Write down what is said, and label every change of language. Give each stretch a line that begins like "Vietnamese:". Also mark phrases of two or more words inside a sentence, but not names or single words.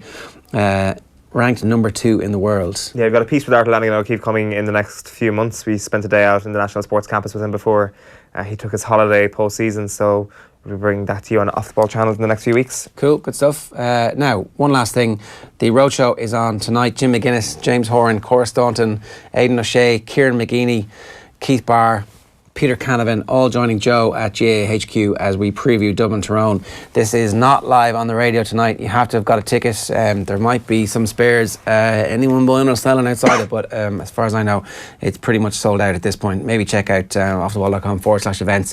English: Ranked number 2 in the world. Yeah, we've got a piece with Arthur Lanigan O'Keefe coming in the next few months. We spent a day out in the National Sports Campus with him before he took his holiday post-season, so we'll bring that to you on Off the Ball channels in the next few weeks. Cool, good stuff. Now, one last thing. The Roadshow is on tonight. Jim McGuinness, James Horan, Cora Staunton, Aidan O'Shea, Kieran McGeeney, Keith Barr, Peter Canavan, all joining Joe at GAA HQ as we preview Dublin Tyrone. This is not live on the radio tonight. You have to have got a ticket. There might be some spares. Anyone buying or selling outside it, but as far as I know, it's pretty much sold out at this point. Maybe check out offtheball.com/events.